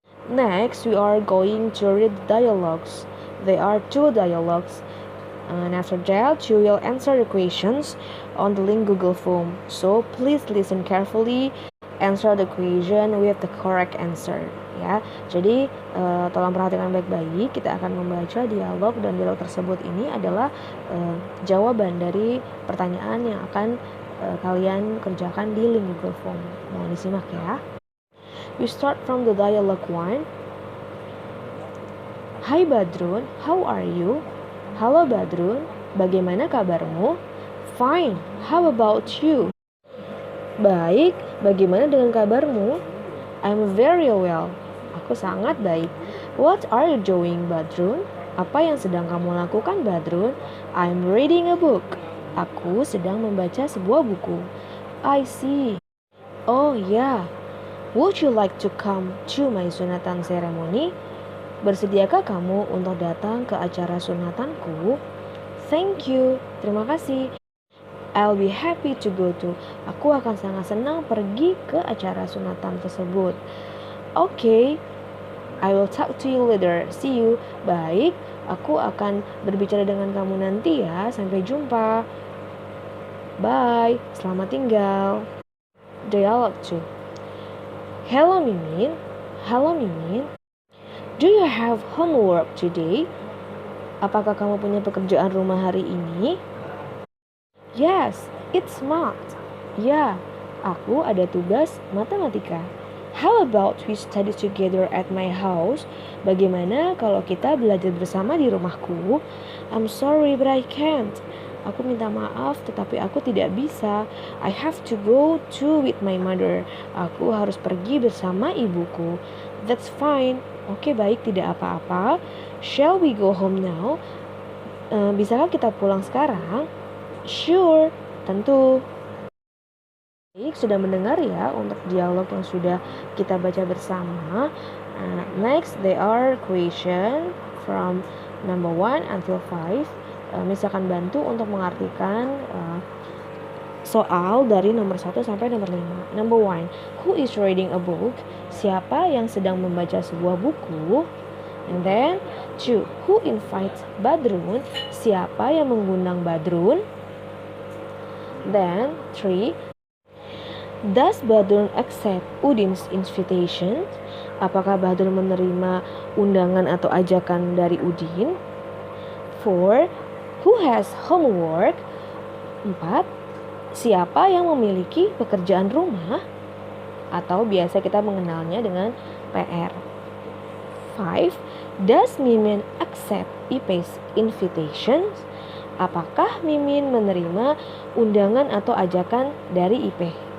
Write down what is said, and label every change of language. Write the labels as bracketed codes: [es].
[en] Next, we are going to read dialogues. There are 2 dialogues. And after that, you will answer the questions on the link Google Form. So please listen carefully, answer the question with the correct answer. [id] Ya, jadi tolong perhatikan baik-baik. Kita akan membaca dialog, dan dialog tersebut ini adalah jawaban dari pertanyaan yang akan kalian kerjakan di link Google Form. Mohon disimak ya. [en] We start from the dialogue 1. Hai Badrun, how are you? [id] Halo Badrun, bagaimana kabarmu? [en] Fine, how about you? [id] Baik, bagaimana dengan kabarmu? [en] I'm very well. [id] Aku sangat baik. [en] What are you doing, Badrun? [id] Apa yang sedang kamu lakukan, Badrun? [en] I'm reading a book. [id] Aku sedang membaca sebuah buku. [en] I see. Oh ya. Would you like to come to my sunatan ceremony? [id] Bersediakah kamu untuk datang ke acara sunatanku? [en] Thank you. [id] Terima kasih. [en] I'll be happy to go to. [id] Aku akan sangat senang pergi ke acara sunatan tersebut. Okay. [en] I will talk to you later. See you. [id] Baik, aku akan berbicara dengan kamu nanti ya. Sampai jumpa. Bye. Selamat tinggal. [en] Dialogue 2. Hello Mimin. [id] Halo Mimin. [en] Do you have homework today? [id] Apakah kamu punya pekerjaan rumah hari ini? [en] Yes, it's math. [id] Ya, aku ada tugas matematika. [en] How about we study together at my house? [id] Bagaimana kalau kita belajar bersama di rumahku? [en] I'm sorry but I can't. [id] Aku minta maaf tetapi aku tidak bisa. [en] I have to go to with my mother. [id] Aku harus pergi bersama ibuku. [en] That's fine. [id] Oke, baik, tidak apa-apa. [en] Shall we go home now? [id] Bisakah kita pulang sekarang? Sure, tentu. Baik, sudah mendengar ya untuk dialog yang sudah kita baca bersama. [en] Next, there are question from number 1 until 5. [id] Miss akan bantu untuk mengartikan soal dari nomor 1 sampai nomor 5. [en] Number 1, who is reading a book? [id] Siapa yang sedang membaca sebuah buku? [en] And then 2, who invites Badrun? [id] Siapa yang mengundang Badrun? [en] Then 3, does Badrun accept Udin's invitation? [id] Apakah Badrun menerima undangan atau ajakan dari Udin? 4, [en] who has homework? [id] 4, siapa yang memiliki pekerjaan rumah? Atau biasa kita mengenalnya dengan PR. [en] 5, does Mimin accept Ipe's invitations? [id] Apakah Mimin menerima undangan atau ajakan dari Ipe?